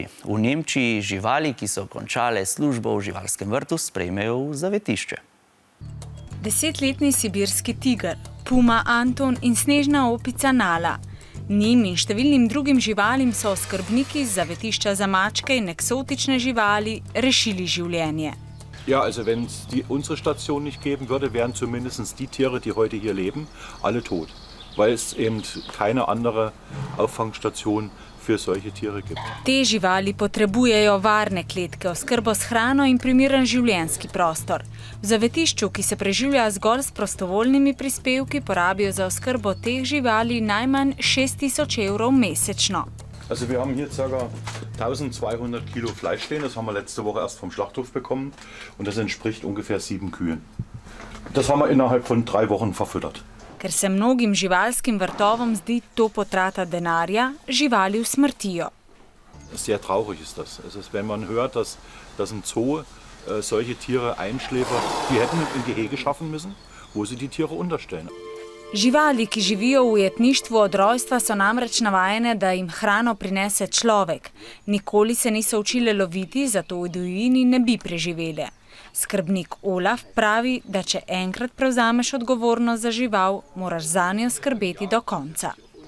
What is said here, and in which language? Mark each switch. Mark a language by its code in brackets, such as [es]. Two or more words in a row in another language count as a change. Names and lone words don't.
[sl] V Nemčiji živali, ki so končale službo v živalskem vrtu, sprejmejo v zavetišče. 10-letni sibirski tiger, puma Anton in snežna opica Nala. Njim in številnim drugim živalim so oskrbniki z zavetišča za mačke in eksotične živali rešili življenje. [de] Ja, also wenn es unsere Station nicht geben würde, wären zumindest die Tiere, die heute hier leben, alle tot. Weil es eben keine andere Auffangstation für solche Tiere gibt. [sl] Te živali potrebujejo varne kletke, oskrbo s hrano in primeren življenjski prostor. V zavetišču, ki se preživlja zgolj s prostovoljnimi prispevki, porabijo za oskrbo teh živali najmanj 6.000 evrov mesečno. [de] Also wir haben hier ca. 1200 Kilo Fleisch stehen, das haben wir letzte Woche erst vom Schlachthof bekommen und das entspricht ungefähr 7 Kühen. Das haben wir innerhalb von 3 Wochen verfüttert. [sl] Ker se mnogim živalskim vrtovom zdi to potrata denarja, živali usmrtijo. [de] Sehr traurig ist das. Es ist, wenn man hört, dass ein Zoo solche Tiere einschläfert, die hätten ein Gehege schaffen müssen, wo sie die Tiere unterstellen. [sl] Živali, ki živijo v ujetništvu od rojstva, so namreč navajene, da jim hrano prinese človek. Nikoli se niso učile loviti, zato v divjini ne bi preživele. Skrbnik Olaf pravi, da če enkrat prevzameš odgovornost za žival, moraš zanjo skrbeti do konca.